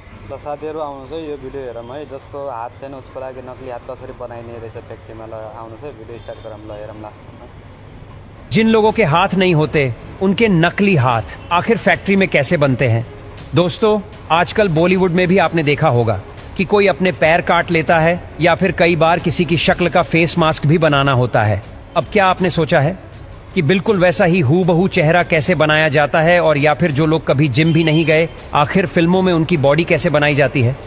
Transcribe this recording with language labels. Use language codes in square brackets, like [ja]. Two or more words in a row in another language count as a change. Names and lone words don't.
[ne] ल साथीहरु आउनुहोस् है यो भिडियो हेरौँ है जसको हात छैन उसको लागि नक्ली हात कसरी बनाइने रहेछ फ्याक्ट्रीमा ल आउनुहोस् है [en] video start [ne] गरौँ ल हेरौँ लास्टसम्म। [hi] जिन लोगों के हाथ नहीं होते उनके नकली हाथ आखिर फैक्ट्री में कैसे बनते हैं। दोस्तों आजकल बॉलीवुड में भी आपने देखा होगा कि कोई अपने पैर काट लेता है या फिर कई बार किसी की शक्ल का [en] face mask [hi] भी बनाना होता है। अब क्या आपने सोचा है कि बिल्कुल वैसा ही हूबहू चेहरा कैसे बनाया जाता है, और या फिर जो लोग कभी जिम भी नहीं गए आखिर फिल्मों में उनकी बॉडी कैसे बनाई जाती है।